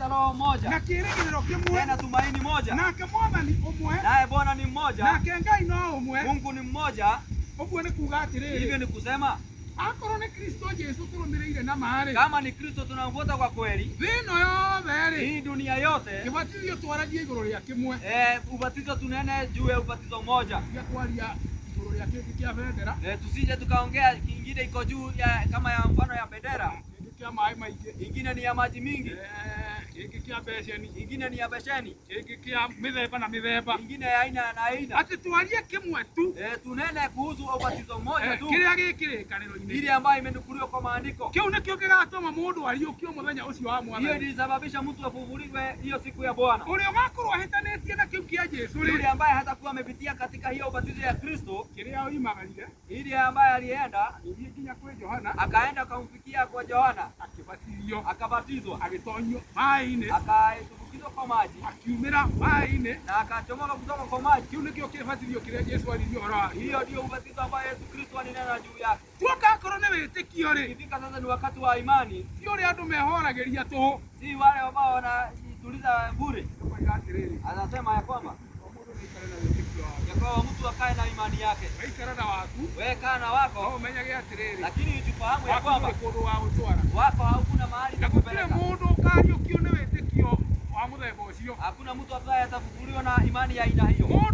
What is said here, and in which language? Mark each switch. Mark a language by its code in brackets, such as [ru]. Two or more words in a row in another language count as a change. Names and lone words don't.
[sw] roho moja. [ki] Na kĩĩrĩgĩrĩro kĩmwe. [sw] Tena tumaini moja. [ki] Nake Mwathani ũmwe. [sw] Naye Bwana ni mmoja. [ki] Nake Ngai no ũmwe. [sw] Mungu ni mmoja. [ki] Ũguo nĩ kuuga atĩrĩrĩ. [sw] Hivyo ni kusema [ki] akorwo nĩ Kristo Jesu tũrũmĩrĩire na marĩ. [sw] Kama ni Kristo tunamfuata kwa kweli. [ki] Thĩ ĩno yothe rĩ. [sw] Hii dunia yote. [ki] Kĩbatithio twaragie igũrũ rĩa kĩmwe. [sw] Ubatizo tunene juu ya ubatizo moja. [ki] Twaria igũrũ rĩa kĩngĩ kĩa bendera. [sw] Tusije tukaongea kingine iko juu ya kama ya mfano ya bendera. [ki] Kĩa maĩ maingĩ. [sw] Ingine ni ya maji mingi. [ki] Kĩngĩ kĩa besheni. [sw] Ingine ni ya besheni. [ki] Kĩngĩ kĩa mĩthemba na mĩthemba. [sw] Ingine ya aina na aina. [ki] Atĩ twarie kĩmwe tu. [sw] Tunene kuhusu ubatizo mmoja tu. [ki] Kĩrĩa gĩkĩrĩkanĩro-inĩ. [sw] Ile ambayo imenukuliwa kwa maandiko. [ki] Kĩu nĩkĩo gĩgatũma mũndũ ariũkio mũthenya ũcio wa Mwathani. [sw] Hiyo ilisababisha mtu afufuliwe hiyo siku ya Bwana. [ki] Ũrĩa ũgakorwo ahĩtanĩtie na kĩu kĩa Jesu rĩ. [sw] Yule ambaye hatakuwa amepitia katika hiyo ubatizo ya Kristo. [ki] Kĩrĩa oimagarire. [sw] Ile ambaye alienda [ki] nginya kwĩ Johana. [sw] Akaenda akamfikia kwa Yohana. Akabatizwa. [ki] Agĩtonyio maĩ-inĩ. [sw] Akatumbukizo kwa maji. [ki] Akiumĩra maĩ-inĩ. [sw] Na akachomoka kutoka kwa maji. [ki] Kĩu nĩkĩo kĩbatithio kĩrĩa Jesu aririe ũhoro wake. [sw] Hiyo ndio ubatizo ambao Yesu Kristo alinena juu yake. [ki] Tuoka akorwo nĩ wĩtĩkio rĩ. [sw] Ikifika sasa ni wakati wa imani. [ki] Si ũrĩa andũ mehoragĩria tũhũ. [sw] Si wale ambao wanajituliza bure. Anasema ya kwamba kwa mtu akae na imani yake. Wewe kaa na wako. Lakini ujifahamu ya kwamba wako hakuna mahali pa kupeleka. Hakuna mtu ambaye atafufuliwa na imani ya aina hiyo.